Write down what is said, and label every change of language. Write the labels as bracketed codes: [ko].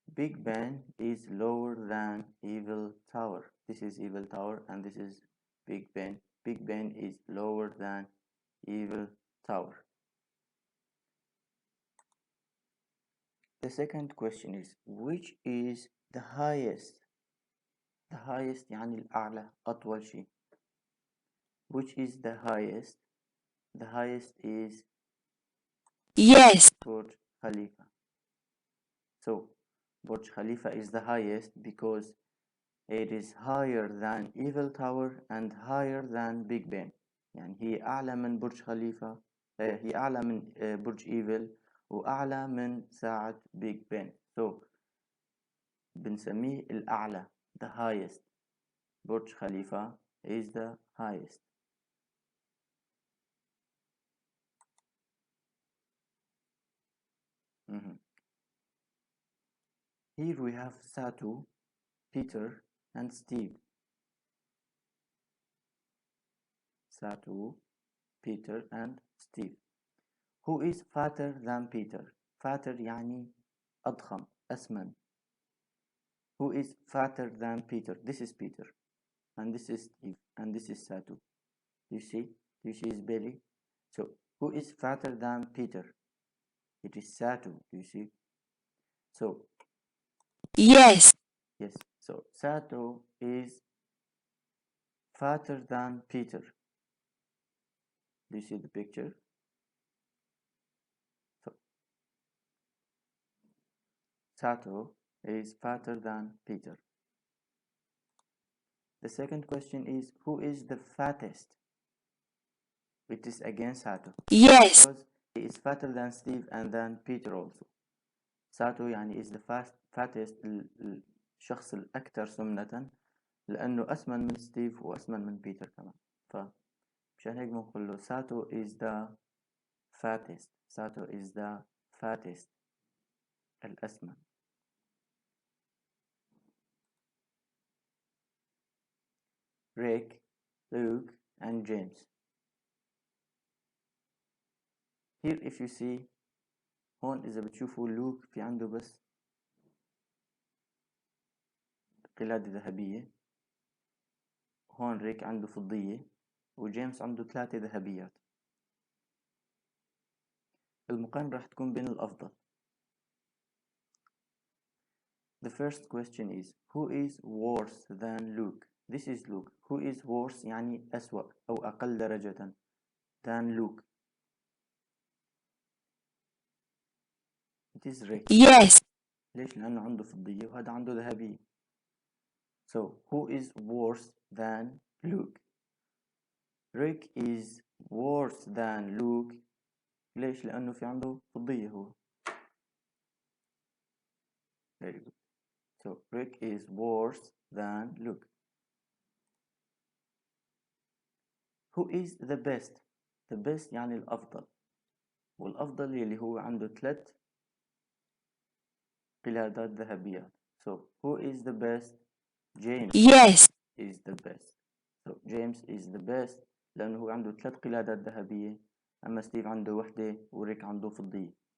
[en] Big Ben is lower than Eiffel Tower. This is Eiffel Tower and this is Big Ben. Big Ben is lower than Eiffel Tower. The second question is, which is the highest? [ar] The highest يعني الأعلى أطول شيء. [en] Which is the highest? The highest is Yes. Burj Khalifa. So Burj Khalifa is the highest because it is higher than Eiffel Tower and higher than Big Ben. [ar] يعني هي أعلى من برج خليفة، هي أعلى من برج إيفل وأعلى من ساعة بيج بن. [en] So [ar] بنسميه الأعلى [en] the highest. برج خليفة is the highest. Here we have Satu, Peter and Steve. Satu, Peter and Steve. Who is fatter than Peter? [ar] Fatter يعني أضخم أسمن. [en] Who is fatter than Peter? This is Peter and this is Steve and this is Satu. You see? You see his belly? So who is fatter than Peter? It is Satu. You see? So Yes. yes. So Satu is fatter than Peter. Do you see the picture? So Satu is fatter than Peter. The second question is, who is the fattest? It is again Satu. Yes. Because he is fatter than Steve and than Peter also. [ar] Satu يعني [en] is the fattest [ar] الشخص الأكثر سمنة لأنه أسمن من ستيف وأسمن من بيتر كمان. فمشان هيك بنقول له [en] Satu is the fattest. Satu is the fattest الأسمن. Rick, Luke and James. Here if you see [ar] هون إذا بتشوفوا لوك في عنده بس قلادة ذهبية، هون ريك عنده فضية وجيمس عنده 3 ذهبيات. المقارنة راح تكون بين الأفضل. [en] The first question is, who is worse than Luke? This is Luke. Who is worse [ar] يعني أسوأ أو أقل درجة [en] than Luke. It is Rick. Yes. [ar] ليش؟ لأنه عنده فضية وهذا عنده ذهبية. [en] So who is worse than Luke? Rick is worse than Luke. [ar] ليش؟ لأنه في عنده فضية هو. [en] Very good. So Rick is worse than Luke. Who is the best? [ar] The best يعني الأفضل. والأفضل يلي هو عنده 3 قلادات ذهبيات. [en] So who is the best? James. Yes. is the best. So James is the best [ar] لأنه هو عنده 3 قلادات ذهبية، أما ستيف عنده وحدة وريك عنده فضية.